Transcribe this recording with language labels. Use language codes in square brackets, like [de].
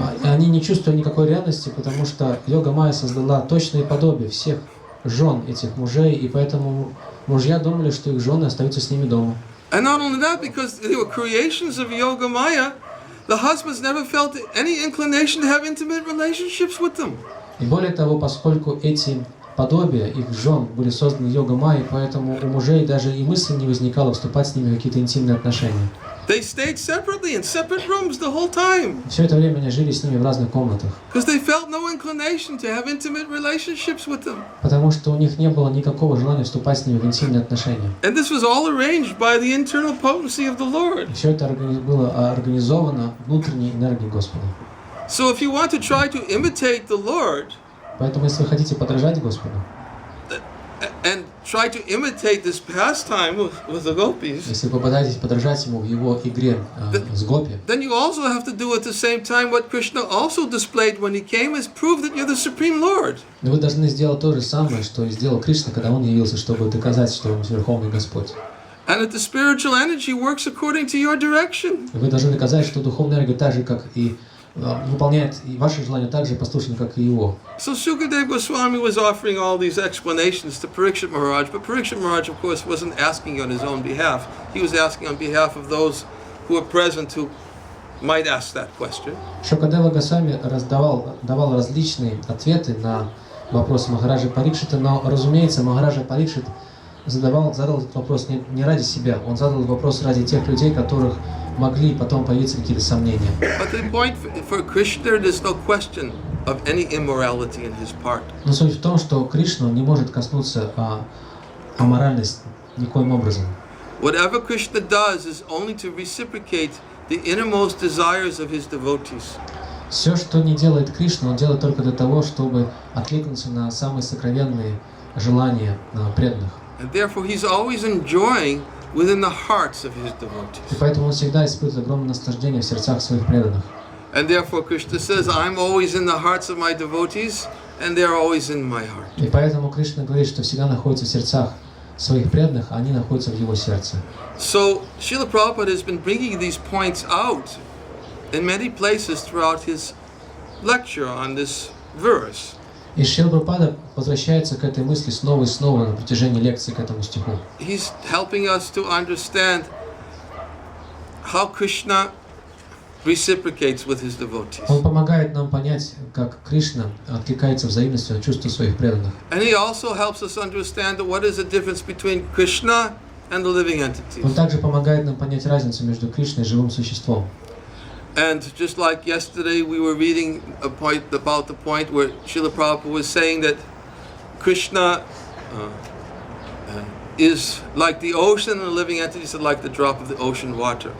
[ru] Они не чувствовали никакой ревности, потому что Йога-майя создала точное подобие всех жен этих мужей, и поэтому мужья думали, что их жены остаются с ними дома. [en] And not only that, because they were creations of Yogamaya, the husbands never felt any inclination to have intimate relationships with them. [ru] И более того, поскольку эти подобия их жен были созданы Йога-майей, поэтому у мужей даже и мысли не возникало вступать с ними в какие-то интимные отношения. [en] They stayed separately in separate rooms the whole time. [ru] Все это время они жили с ними в разных комнатах. [en] Because they felt no inclination to have intimate relationships with them. [ru] Потому что у них не было никакого желания вступать с ними в интимные отношения. [en] And this was all arranged by the internal potency of the Lord. [ru] Все это было организовано внутренней энергией Господа. [en] So if you want to try to imitate the Lord, [ru] поэтому если вы хотите подражать Господу, [en] and try to imitate this pastime with the gopis, [ru] если вы попытаетесь подражать ему в его игре с гопи, [en] then you also have to do at the same time what Krishna also displayed when he came, is prove that you're the Supreme Lord. [ru] Но вы должны сделать то же самое, что и сделал Кришна, когда он явился, чтобы доказать, что он Верховный Господь. [en] And that the spiritual energy works according to your direction. [ru] Вы должны доказать, что духовная энергия так же, как и выполняет и ваши желания так же послушны, как и его. [en] So Shukadeva Goswami was offering all these explanations to Parikshit Maharaj, but Parikshit Maharaj, of course, wasn't asking on his own behalf. He was asking on behalf of those who were present who might ask that question. [ru] Шукадева Госвами давал различные ответы на вопросы Махараджа Парикшита, но, разумеется, Махараджа Парикшит задал этот вопрос не ради себя, он задал этот вопрос ради тех людей, которых могли потом появиться какие-то сомнения. [en] But the point for Krishna, there's no question of any immorality in his part. [ru] Но суть в том, что Кришна не может коснуться аморальности никоим образом. [en] Whatever Krishna does is only to reciprocate the innermost desires of his devotees. [ru] Все, что не делает Кришна, он делает только для того, чтобы откликнуться на самые сокровенные желания преданных. [en] And therefore he's always enjoying within the hearts of his devotees. [ru] И поэтому он всегда испытывает огромное наслаждение в сердцах своих преданных. [en] And therefore Krishna says, I'm always in the hearts of my devotees, and they're always in my heart. [ru] И поэтому Кришна говорит, что всегда находится в сердцах своих преданных, а они находятся в его сердце. [en] So Srila Prabhupada has been bringing these points out in many places throughout his lecture on this verse. [ru] И Шрила Прабхупада возвращается к этой мысли снова и снова на протяжении лекции к этому стиху. [en] He's helping us to understand how Krishna reciprocates with his devotees. [ru] Он помогает нам понять, как Кришна откликается взаимностью на чувства своих преданных. [en] And he also helps us understand what is the difference between Krishna and the living entities. [ru] Он также помогает нам понять разницу между Кришной и живым существом. [en] And just like yesterday, we were reading about the point where Srila Prabhupada was saying that Krishna is like the ocean and the living entities are like the drop of the ocean water.